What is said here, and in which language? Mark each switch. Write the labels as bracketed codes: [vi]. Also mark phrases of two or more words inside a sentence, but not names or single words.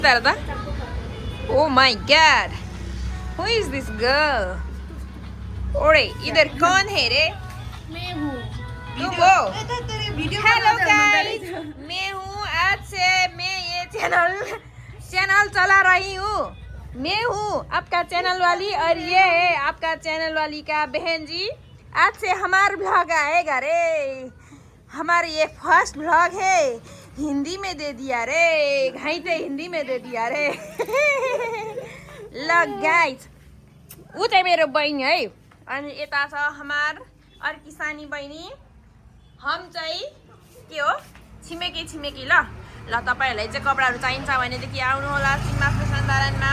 [en] Tarda? Oh my god! Who is this girl? [hi] ओरे इधर कौन है रे? मैं हूँ तुम हो? [en] hello guys, [hi] मैं हूँ। आज से मैं ये चैनल चला रही हूँ। मैं हूँ आपका चैनल वाली और ये है आपका चैनल वाली का बहन जी। आज से हमारा ब्लॉग आएगा रे। हमारा ये [en] first blog [hi] है। हिंदी में दे दिया रे, घाइते हिंदी में दे दिया रे। [en] ल guys, [ne] ऊ चाहिँ [hi] मेरो बहिनी है [ne] अनि यता छ हमार अर्की सानी बहिनी। हम चाहिँ के हो छिमेकी ल तपाईहरुलाई चाहिँ कपडाहरु चाहिन्छ भनेदेखि आउनु होला सीमा फेसन दारानमा।